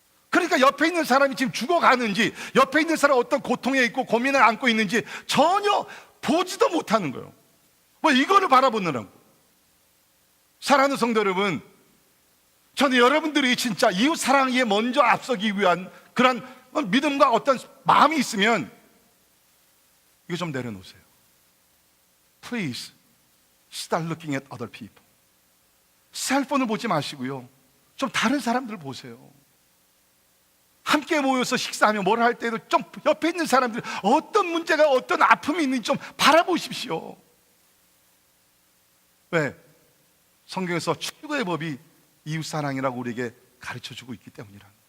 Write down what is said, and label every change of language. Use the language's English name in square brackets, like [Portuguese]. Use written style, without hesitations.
[Korean] 그러니까 옆에 있는 사람이 지금 죽어가는지, 옆에 있는 사람이 어떤 고통에 있고 고민을 안고 있는지 전혀 보지도 못하는 거예요. 이거를 바라보느라고. 사랑하는 성도 여러분, 저는 여러분들이 진짜 이웃 사랑에 먼저 앞서기 위한 그런 믿음과 어떤 마음이 있으면 이거 좀 내려놓으세요. [English] Please start looking at other people. [Korean] 셀폰을 보지 마시고요, 좀 다른 사람들 보세요. 함께 모여서 식사하며 뭘 할 때도 좀 옆에 있는 사람들 어떤 문제가, 어떤 아픔이 있는지 좀 바라보십시오. 왜? 성경에서 최고의 법이 이웃사랑이라고 우리에게 가르쳐주고 있기 때문이라.